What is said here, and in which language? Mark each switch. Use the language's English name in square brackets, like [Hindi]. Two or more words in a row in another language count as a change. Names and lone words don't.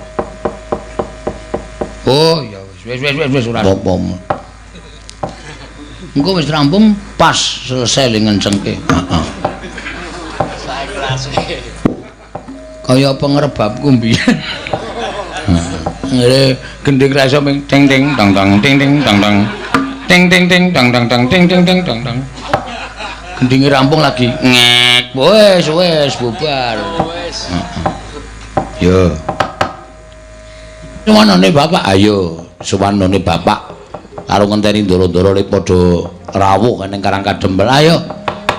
[Javanese] Oh ya wis ora apa-apa. Engko wis rampung pas selesai ngencengke. Heeh. Kaya pengerebabku mbiyen. Ngene gending rasa ming ting ting tang tang ting ting tang tang ting ting ting tang tang tang ting ting ting tang tang. Gendinge rampung lagi ngek. Wis bubar. Yo. Suwanane Bapak, ayo suwanane Bapak karo ngenteni ndoro-ndoro padha rawuh ning Karang Kadempel.